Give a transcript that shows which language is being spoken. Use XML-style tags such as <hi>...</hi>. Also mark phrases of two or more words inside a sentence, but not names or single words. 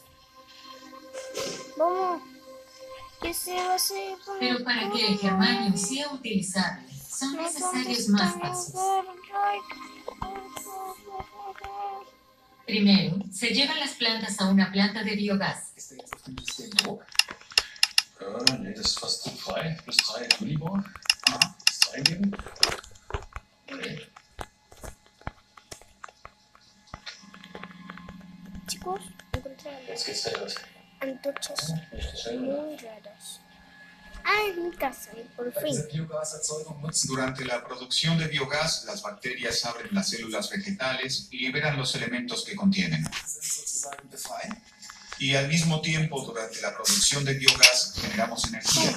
<es>Vamos. ¿Qué se va a hacer? Pero para que el germanio sea utilizable, son necesarios más pasos. Primero, se llevan las plantas a una planta de biogás.</es> <de>Nee, das ist fast zu frei. Plus 3 Millibor. Das eingeben. Okay.</de> <es>Chicos, encontré</es> <de>Jetzt geht's da los.</de> <es>antorchas muy raras. Ah, es mi casa, y por fin. Durante la producción de biogás, las bacterias abren las células vegetales y liberan los elementos que contienen. Y al mismo tiempo, durante la producción de biogás, generamos energía.</es>